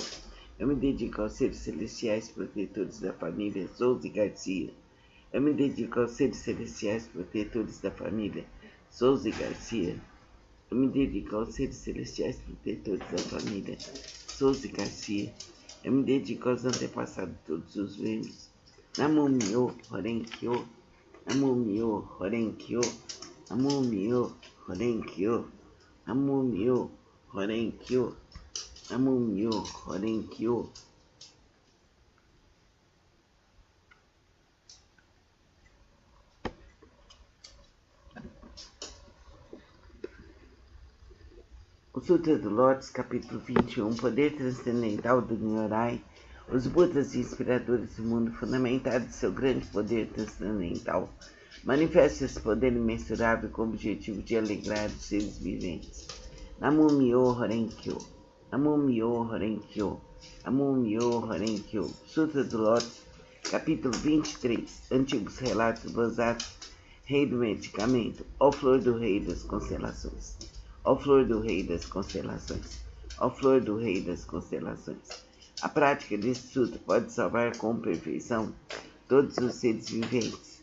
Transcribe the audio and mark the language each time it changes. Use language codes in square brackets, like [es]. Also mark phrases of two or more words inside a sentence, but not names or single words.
[pt] Eu me dedico aos seres celestiais, protetores da família Souza e Garcia. Eu me dedico aos seres celestiais, protetores da família Souza e Garcia. Eu me dedico aos seres celestiais, protetores da família Souza e Garcia. Eu me dedico aos antepassados de todos os vivos. [ja] 南無妙法蓮華経、南無妙法蓮華経、南無妙法蓮華経、南無妙法蓮華経、南無妙法蓮華経. [pt] O Sutra do Lotus, capítulo 21, Poder Transcendental do Nyorai. Os Budas inspiradores do mundo, fundamentados em seu grande poder transcendental, manifestam esse poder imensurável com o objetivo de alegrar os seres viventes. [ja] 南無妙法蓮華経、南無妙法蓮華経、南無妙法蓮華経. [pt] Sutra do Lotus, capítulo 23, Antigos Relatos do Banzato, Rei do Medicamento, ó flor do Rei das Constelações. Ó flor do Rei das Constelações, ó flor do Rei das Constelações. A prática desse sutra pode salvar com perfeição todos os seres viventes.